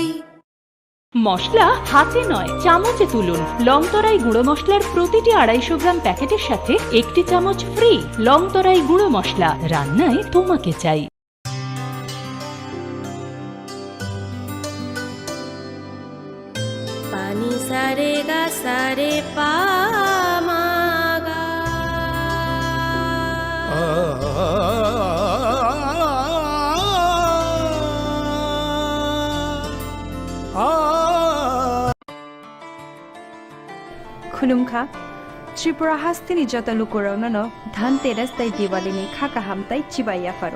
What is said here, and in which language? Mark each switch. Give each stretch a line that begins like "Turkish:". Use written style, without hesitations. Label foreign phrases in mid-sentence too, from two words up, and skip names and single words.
Bangla: মশলা হাতে নয় চামচে তুলুন লংতরাই গুঁড়ো মশলার প্রতিটি 250 গ্রাম প্যাকেটের সাথে 1 চামচ ফ্রি। লংতরাই গুঁড়ো মশলা রান্নায় তোমাকে চাই। পানি সারে গা সারে পা মা গা
Kok Borok: खुलुमखा त्रिपुरा हास्तिनि जता लुकुराउनो धनतेरस तै दिवालीनि खाका हामताई चिबाइया फारो